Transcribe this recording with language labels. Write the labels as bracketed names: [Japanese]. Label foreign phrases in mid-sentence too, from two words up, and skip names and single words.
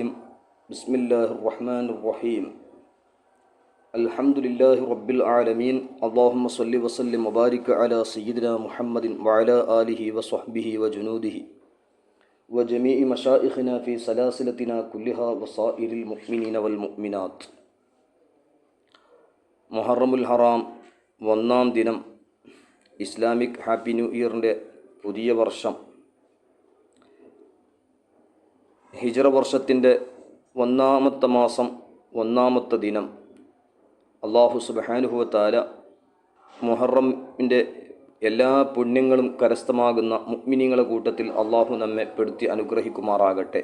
[Arabic] بسم الله الرحمن الرحيم. الحمد لله رب العالمين. اللهم صل وسلم وبارك على سيدنا محمد وعلى آله وصحبه وجنوده وجميع مشائخنا في سلاسلتنا كلها وصائر المؤمنين والمؤمنات. [Malayalam] മുഹറമുൽ ഹറാം ഒന്നാം ദിനം, [English] Islamic happy new year [Malayalam] പുതിയ വർഷം, ഹിജ്റ വർഷത്തിൻ്റെ ഒന്നാമത്തെ മാസം ഒന്നാമത്തെ ദിനം, അല്ലാഹു [Arabic] سبحانه وتعالى [Malayalam] മുഹറമിൻ്റെ എല്ലാ പുണ്യങ്ങളും കരസ്ഥമാകുന്ന മുഅ്മിനീങ്ങളുടെ കൂട്ടത്തിൽ അള്ളാഹു നമ്മെ പെടുത്തി അനുഗ്രഹിക്കുമാറാകട്ടെ.